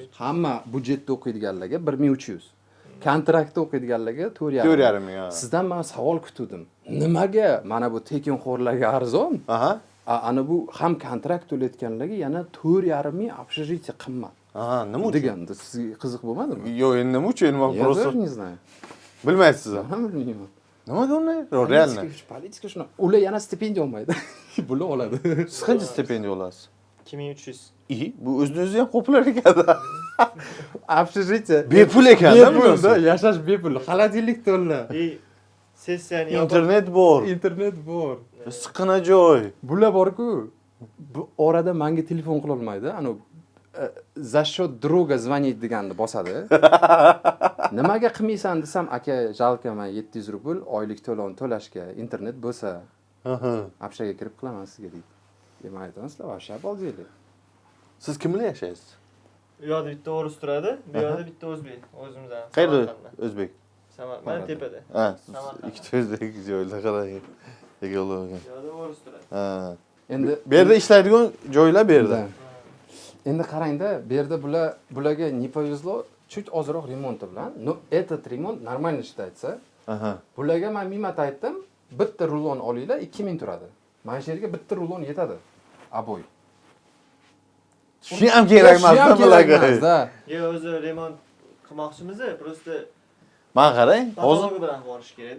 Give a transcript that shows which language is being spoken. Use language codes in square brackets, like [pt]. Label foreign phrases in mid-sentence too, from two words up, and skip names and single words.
[uz] Hamma budjetda o'qiydiganlarga 1300. Kontraktda o'qiydiganlarga 4,5. 4,5 ha. Sizdan men savol kutdim. Nimaga mana bu tekinxo'rlarga arzon? Aha. Ana bu ham kontrakt to'layotganlarga yana 4,5 ming общежитие qimmat. Aha, nima uchun? Deganda sizga qiziq bo'lmadimi? Yo'q, endi nima uchun? Men [ru] Я просто даже не знаю. [uz] bilmaysiz. Ham bilmayman. Nimaga unday? Realni. Politika shuna. Ular yana stipendiya olmaydi. Bular oladi. Siz qancha stipendiya olasiz? 2300. Bu o'zini o'zi ham qo'plar ekan. Общежитие. Bepul ekan-da bunisi. Yashash bepul. Холодильник to'la. Sessiyani Internet bor. Internet bor. Siqqina joy. Bular bor-ku. Bu orada menga telefon qila olmaydi. Ana [ru] за счет друга звонить [uz] deganni bosadi. Nimaga qilmaysan desam, aka, jalka men 700 rubl oylik to'lov to'lashga internet bo'lsa, apshaga kirib qilaman sizga deydi. Men aytaman, sizlar [ru] вообще обалдели. [uz] Siz kim bilan yashaysiz? Bu yoqda bitta o'ris turadi, bu yoqda bitta o'zbek, o'zimizdan. Qayerda o'zbek? Mana tepada. Ha, ikkita o'zbek joyda qarang. Egallar. Bu yoqda o'ris turadi. Ha. Endi Bu yerda ishlaydigan joylar bu yerda. Endi qarangda, bu yerda bularga [ru] не повезло, чуть [uz] ozroq remonti bilan. [ru] Но этот ремонт нормально считается. [uz] Aha. Bularga men minmat aytdim, bitta rulon olinglar, 2000 turadi. Mana shu yerga bitta rulon yetadi. Aboy. Shu ham kerak emas-da bularga. Yo, o'zi remont qilmoqchimiz, просто Men qarang, hozir patologi bilan borish kerak-da.